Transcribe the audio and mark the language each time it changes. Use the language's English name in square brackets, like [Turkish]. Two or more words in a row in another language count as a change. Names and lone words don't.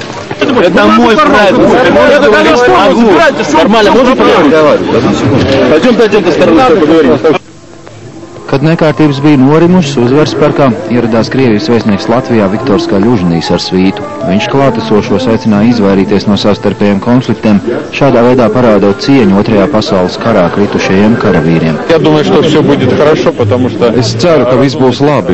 [Russian] Это мой брат. Нормально, можно поговорить? Пойдем с тобой поговорим. [Latvian] Kad nekārtības bija norimušas, uzvaras parkā ieradās Krievijas vēstnieks Latvijā Viktors Kaļužnīs ar svītu. Viņš klātesošos aicināja izvairīties no savstarpējiem konfliktiem, šādā veidā parādot cieņu Otrajā pasaules karā kritušajiem karavīriem. Es ceru, ka viss būs labi.